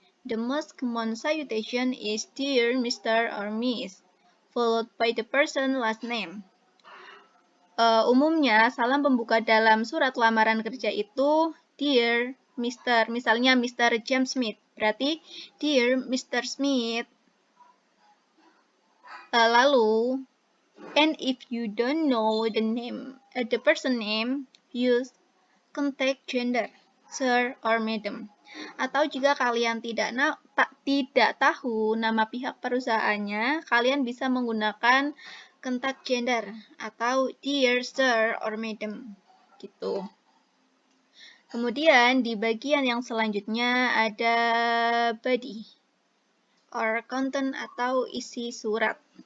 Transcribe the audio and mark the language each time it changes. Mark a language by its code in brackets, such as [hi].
[en] The most common salutation is dear Mr. or Miss, followed by the person last name. [id] Umumnya salam pembuka dalam surat lamaran kerja itu dear Mr. Misalnya Mr. James Smith, berarti dear Mr. Smith. Lalu, [en] and if you don't know the name, the person name, use contact gender, sir or madam. [id] Atau jika kalian tidak tahu nama pihak perusahaannya, kalian bisa menggunakan contact gender atau dear sir or madam gitu. Kemudian di bagian yang selanjutnya ada body or content atau isi surat.